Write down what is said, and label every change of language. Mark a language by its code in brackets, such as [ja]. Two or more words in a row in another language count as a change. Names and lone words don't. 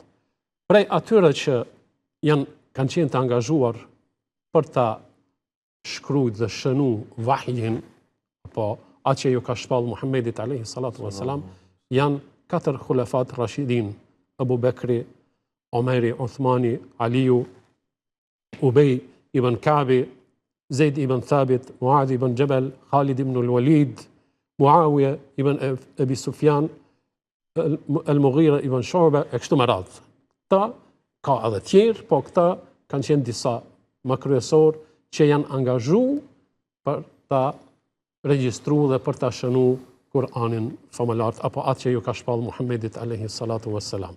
[sq] Prej atyre që kanë qenë të angazhuar për ta shkrujt dhe shënu vahjin, apo atë që ju ka shpall Muhammedit [ar] عليه الصلاة والسلام, [sq] janë 4 [ar] خلفاء راشدين: [sq] Abu Bekri, Omeri, Uthmani, Aliu, Ubej ibn Ka'bi, Zaid ibn Thabit, Muadh ibn Jabal, Khalid ibn al-Walid, Muawiya ibn Abi Sufjan, Al-Mughira ibn Shu'ba, e kështu me radhë. Këta ka edhe tjerë, po këta kanë qenë disa më kryesor që janë angazhu për ta regjistru dhe për ta shënu Kur'anin famëlart, apo atë që ju ka shpall Muhammedit [ar] عليه الصلاة والسلام.